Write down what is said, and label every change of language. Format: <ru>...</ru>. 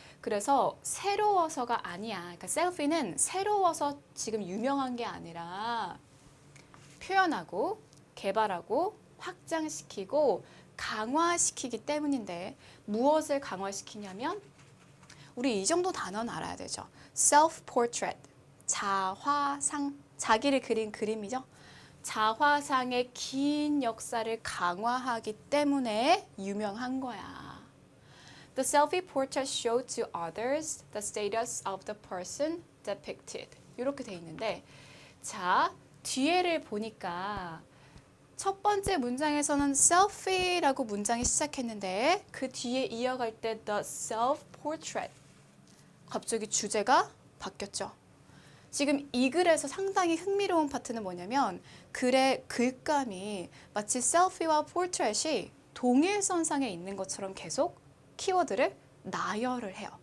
<ko>그래서 새로워서가 아니야. 그러니까 selfie는 새로워서 지금 유명한 게 아니라 표현하고 개발하고 확장시키고 강화시키기 때문인데 무엇을 강화시키냐면 우리 이 정도 단어는 알아야 되죠. self-portrait, 자화상, 자기를 그린 그림이죠. 자화상의 긴 역사를 강화하기 때문에 유명한 거야.</ko> <en>The selfie portrait showed to others the status of the person depicted.</en> <ko>이렇게 돼 있는데 자, 뒤에를 보니까 첫 번째 문장에서는 selfie라고 문장이 시작했는데 그 뒤에 이어갈 때 the self-portrait 갑자기 주제가 바뀌었죠. 지금 이 글에서 상당히 흥미로운 파트는 뭐냐면 글의 글감이 마치 selfie와 portrait이 동일선상에 있는 것처럼 계속 키워드를 나열을 해요.</ko>